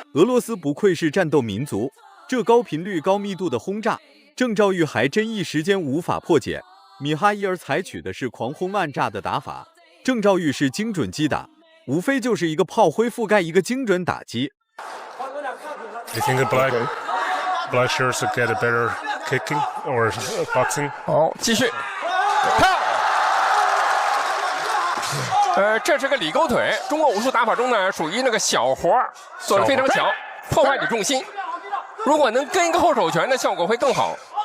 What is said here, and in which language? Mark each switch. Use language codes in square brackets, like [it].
[zh] 俄罗斯不愧是战斗民族，这高频率、高密度的轰炸，郑兆玉还真一时间无法破解。米哈伊尔采取的是狂轰滥炸的打法，郑兆玉是精准击打，无非就是一个炮灰覆盖一个精准打击。 [en] You think black shirts get a better kicking or boxing？ [zh] 好，继续。这是个里勾腿，中国武术打法中呢，属于那个小活做得非常巧，破坏你重心。如果能跟一个后手拳的效果会更好。